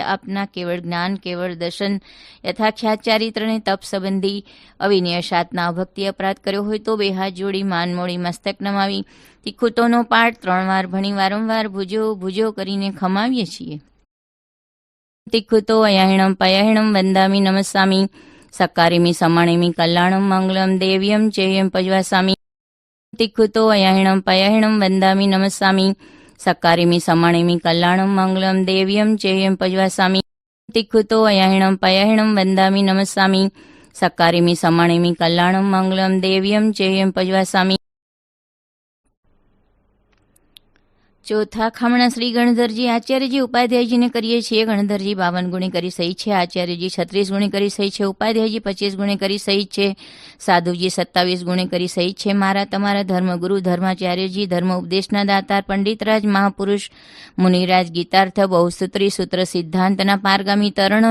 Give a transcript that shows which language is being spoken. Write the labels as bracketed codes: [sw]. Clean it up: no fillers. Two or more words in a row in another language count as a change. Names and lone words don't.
[gu] આપના કેવળ જ્ઞાન, કેવળ દર્શન, યથાખ્યાત ચારિત્રને તપ સંબંધી અવિનય શાતના ભક્તિ અપરાધ કર્યો હોય તો 2 હાથ જોડી, માન મોડી, મસ્તક નમાવી, તિખુતોનો પાઠ 3 વાર ભણી વારંવાર ભુજો કરીને ખમાવીએ છીએ. [pra] તિખુતો અયાહિણમ પયાહિણમ વંદામી નમસ્સામી, સકારિમી સમાણિમી કલ્યાણમ મંગલમ દેવ્યમ ચેયમ પજવાસામી. तिक्खुतो अयहिणं पयहिणं वन्दामि नमस्सामि सक्कारिमि समाणिमि कल्याणं मङ्गलं देव्यं चेयं पज्वासामि तिक्खुतो अयहिणं पयहिणं वन्दामि नमस्सामि सक्कारिमि समाणिमि कल्याणं मङ्गलं देव्यं चेयं पज्वासामि। [gu] ચોથા ખામણા શ્રી ગણધરજી આચાર્યજી ઉપાધ્યાયજીને કરીએ છીએ. ગણધરજી 52 ગુણે કરી સહી છે, આચાર્યજી 36 ગુણે કરી સહી છે, ઉપાધ્યાયજી 25 ગુણે કરી સહી છે, સાધુજી 27 ગુણે કરી સહી છે. મારા તમારા ધર્મગુરુ ધર્માચાર્યજી, ધર્મ ઉપદેશના દાતાર પંડિતરાજ મહાપુરુષ મુનિરાજ ગીતાર્થ બહુસૂત્રી સૂત્ર સિદ્ધાંતના પારગામી તરણ